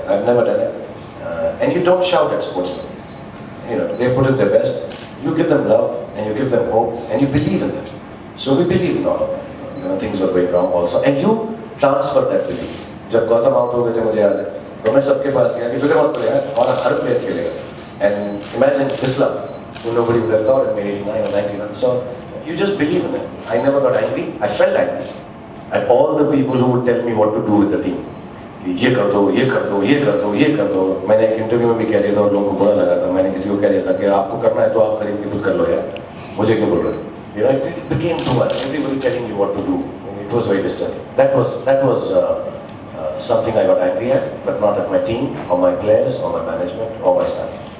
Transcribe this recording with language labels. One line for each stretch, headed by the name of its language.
English: I have never done it, and you don't shout at sportsman, you know, they put in their best, you give them love and you give them hope and you believe in them. So we believe in all of that, you know, things were going wrong also, and you transfer that belief.
Hindi: जब Gautam out हो गए थे, मुझे याद है, तो मैं सबके पास गया कि फिक्र मत करो यार, और हर प्लेयर खेलेगा।
English: And imagine Islam, who nobody would have thought in maybe 89 or 90 runs. So you just believe in it. I never got angry. I felt angry at all the people who would tell me what to do with the team.
Hindi: ये कर दो, ये कर दो, ये कर दो, ये कर दो। मैंने एक इंटरव्यू में भी कह दिया था और लोगों को बुरा लगा था। मैंने किसी को कह दिया था कि आपको करना है तो आप खरीद के खुद कर लो यार, मुझे क्यों बोल रहे हो?
English: You know, it became too much. Everybody telling you what to do. It was very disturbing. That was something I got angry at, but not at my team or my players or my management or my staff.